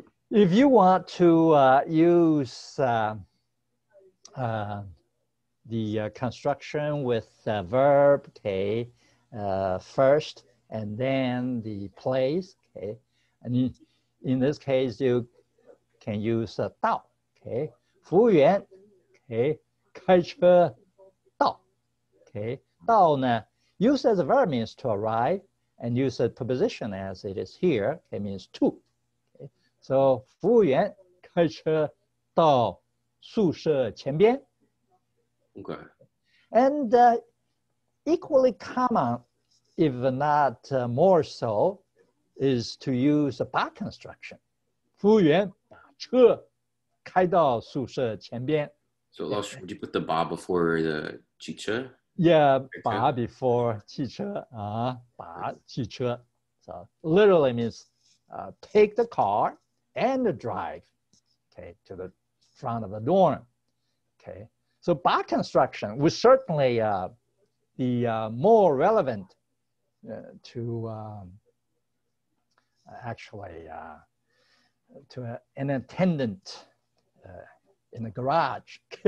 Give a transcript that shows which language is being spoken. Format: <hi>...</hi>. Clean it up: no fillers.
<en>If you want to use the construction with verb, okay, first, and then the place, okay, and in this case you can use 到, okay, 服务员, okay, 开车到, okay, 到呢 used as a verb means to arrive, and use a preposition as it is here, it means to.</en> <zh>So 服务员开车到宿舍前边。</zh> <en>Okay. And equally common, if not more so, is to use a 把 construction.</en> <zh>服务员把车开到宿舍前边。</zh> <en>So would you put the 把 before the 汽车?</en> <zh>Yeah, 把 before 汽车啊，把汽车。</zh> <en>So literally means take the car and drive, okay, to the front of the dorm, okay. So 把 construction would certainly the more relevant to actually to an attendant in the garage.</en>